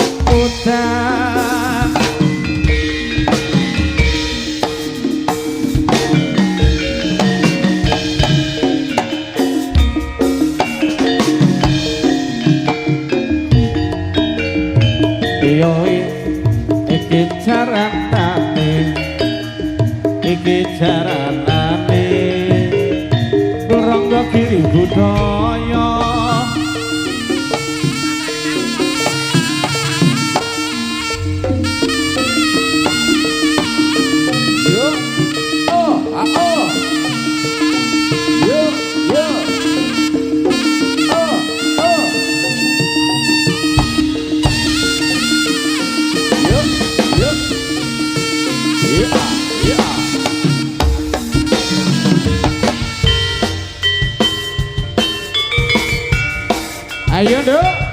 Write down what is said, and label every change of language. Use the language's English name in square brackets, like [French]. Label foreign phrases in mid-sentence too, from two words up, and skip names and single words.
[Javanese] udan iki jaranane Rangga Giri budaya yo oh oh yo yo oh oh yo yo yeah yeah. [Indonesian] Ayo dong.